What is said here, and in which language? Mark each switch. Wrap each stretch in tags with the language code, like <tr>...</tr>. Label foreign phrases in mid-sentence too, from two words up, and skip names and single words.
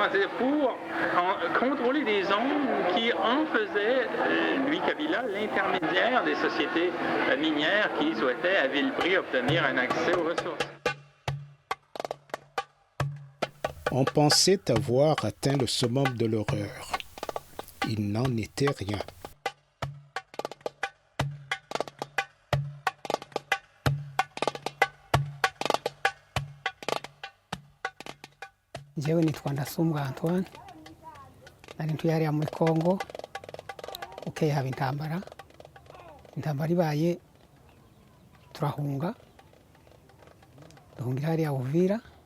<fr>C'est pour contrôler des zones qui en faisaient, lui, Kabila, l'intermédiaire des sociétés minières qui souhaitaient à vil prix obtenir un accès aux ressources. On pensait avoir atteint le summum de l'horreur. il n'en était rien.</fr> <rw>Njyewe nitwa Ndasumbwa Antoine, nari ntuye hariya muri Congo, haba intambara ibaye turahunga, duhungira hariya Uvira,</rw>